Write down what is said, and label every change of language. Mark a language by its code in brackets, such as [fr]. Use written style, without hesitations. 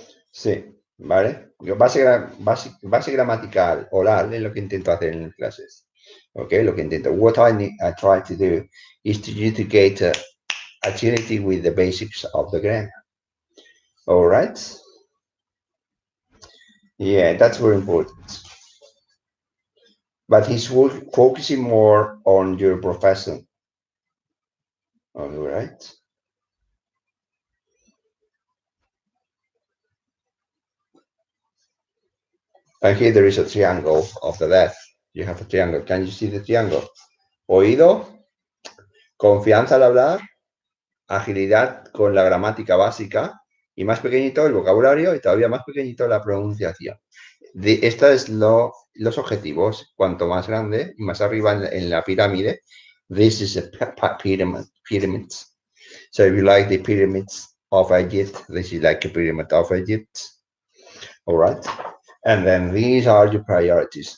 [es] Sí, ¿vale? Base gramatical oral es lo que intento hacer en clases. ¿Ok? Lo que intento. [en] What I try to do is to you to get agility with the basics of the grammar. All right? Yeah, that's very important. But he's focusing more on your profession. All right? And here there is a triangle of the death. You have a triangle. Can you see the triangle? [es] Oído, confianza al hablar, agilidad con la gramática básica y más pequeñito el vocabulario y todavía más pequeñito la pronunciación. Estos es los objetivos. Cuanto más grande y más arriba en la pirámide, [en] this is a pyramid. So if you like the pyramids of Egypt, this is like a pyramid of Egypt. All right. And then these are your priorities.